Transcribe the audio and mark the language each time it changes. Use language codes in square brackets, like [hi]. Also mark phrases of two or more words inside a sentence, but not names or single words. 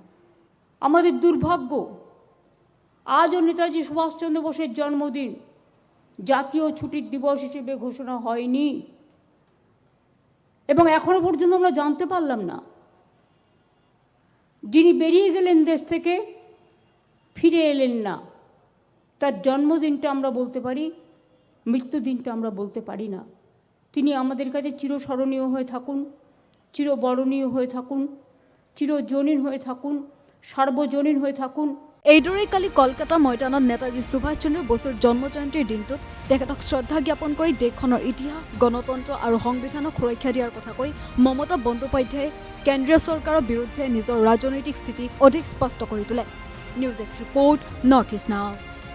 [bn] আমাদের দুর্ভাগ্য, আজও নেতাজি সুভাষচন্দ্র বোসের জন্মদিন জাতীয় ছুটির দিবস হিসেবে ঘোষণা হয়নি, এবং এখনো পর্যন্ত আমরা জানতে পারলাম না যিনি বেরিয়ে গেলেন দেশ থেকে, ফিরে এলেন না, তার জন্মদিনটা আমরা বলতে পারি, মৃত্যুদিনটা আমরা বলতে পারি না। তিনি আমাদের কাছে চিরস্মরণীয় হয়ে থাকুন, চিরবরণীয় হয়ে থাকুন, চিরজনীন হয়ে থাকুন, সার্বজনীন হয়ে থাকুন। [as] এইদৰে কালি কলকাতা ময়দানত নেতাজী সুভাষ চন্দ্ৰ বসুৰ জন্মজয়ন্তীৰ দিনটোত তেখেতক শ্ৰদ্ধা জ্ঞাপন কৰি দেশখনৰ ইতিহাস, গণতন্ত্ৰ আৰু সংবিধানক সুৰক্ষা দিয়াৰ কথা কৈ মমতা বন্দ্যোপাধ্যায়ে কেন্দ্ৰীয় চৰকাৰৰ বিৰুদ্ধে নিজৰ ৰাজনৈতিক স্থিতি অধিক স্পষ্ট কৰি তোলে। নিউজ এক্স ৰিপৰ্ট, নৰ্থ ইষ্ট নাও।